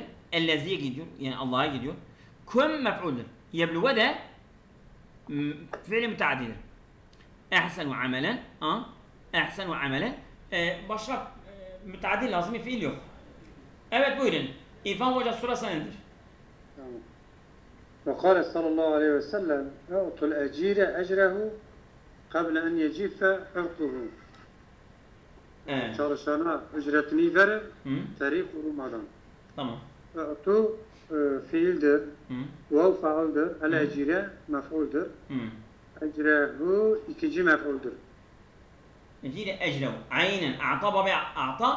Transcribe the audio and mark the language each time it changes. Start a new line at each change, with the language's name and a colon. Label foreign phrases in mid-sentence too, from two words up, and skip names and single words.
Turkish: Elleziye gidiyor. Yani Allah'a gidiyor. Kum mef'uldür. Yebluve de fiil müteaddidir.
Arabic: أحسن عملا. أحسن عملا.
Turkish: Başka müteaddi lazım bir fiil yok. Evet buyurun. İrfan Hoca surasını indir.
Arabic: وقال صلى الله عليه وسلم أعطوا الأجير أجره قبل أن يجف حرقه.
Turkish: Çalışana ücretini verir, tarih kurumadan. Tamam. A'tu fiildir, vav faaldir, el-ecire mef'uldir. Ecrehu ikinci mef'uldir.
Arabic: الأجير أجره.
Turkish: Aynen. A'ta babı a'ta.